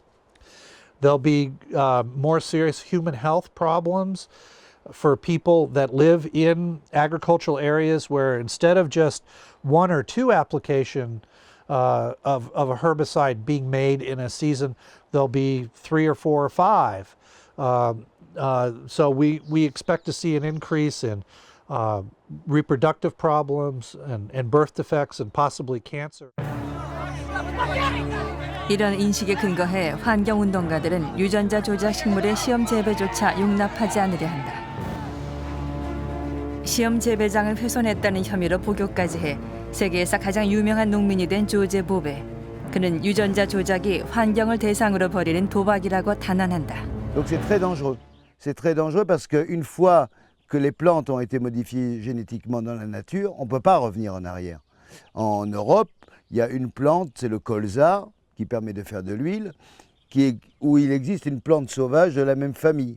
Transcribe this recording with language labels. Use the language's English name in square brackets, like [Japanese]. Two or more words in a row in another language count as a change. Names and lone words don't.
[English] There'll be more serious human health problems for people that live in agricultural areas where instead of just 1 or 2 application of a herbicide being made in a season, there'll be 3 or 4 or 5. So we expect to see an increase in reproductive problems and birth defects and possibly cancer. [Korean] 이런 인식에 근거해 환경운동가들은 유전자 조작 식물의 시험 재배조차 용납하지 않으려 한다. 시험 재배장을 훼손했다는 혐의로 복역까지 해 세계에서 가장 유명한 농민이 된 조제 보베. 그는 유전자 조작이 환경을 대상으로 벌이는 도박이라고 단언한다. [French] Donc c'est très dangereux. C'est très dangereux parce qu'une fois que les plantes ont été modifiées génétiquement dans la nature, on ne peut pas revenir en arrière. En Europe, il y a une plante, c'est le colza, qui permet de faire de l'huile, où il existe une plante sauvage de la même famille.